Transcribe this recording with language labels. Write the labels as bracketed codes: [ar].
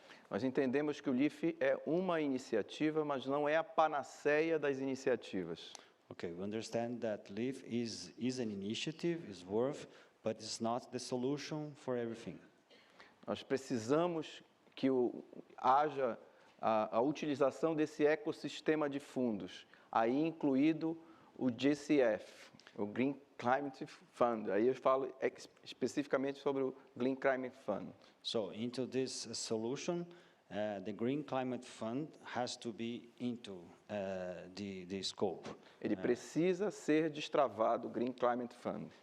[pt] Nós entendemos que o LEAF é uma iniciativa, mas não é a panaceia das iniciativas. [en] Okay, we understand that LEAF is an initiative, is worth, but it's not the solution for everything. [pt] Nós precisamos que haja a utilização desse ecossistema de fundos, aí incluído o GCF, o Green Climate Fund. Aí eu falo especificamente sobre o Green Climate Fund. [en] So into this solution, the Green Climate Fund has to be into the scope. [pt] Ele precisa ser destravado, o Green Climate Fund.